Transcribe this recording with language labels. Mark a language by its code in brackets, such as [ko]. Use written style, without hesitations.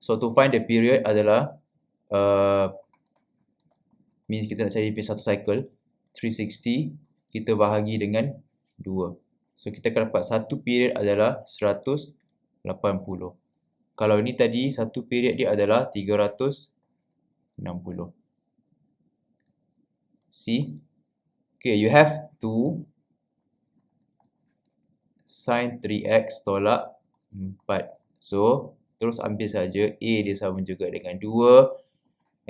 [en] So to find the period [ms] adalah means kita nak cari satu cycle 360, kita bahagi dengan 2. So kita akan dapat satu period adalah 180. Kalau ni tadi satu period dia adalah 360. [en] See? Okay, you have to sin 3x [ms] tolak [en] 4. [ms] So, terus ambil saja A dia sama juga dengan 2.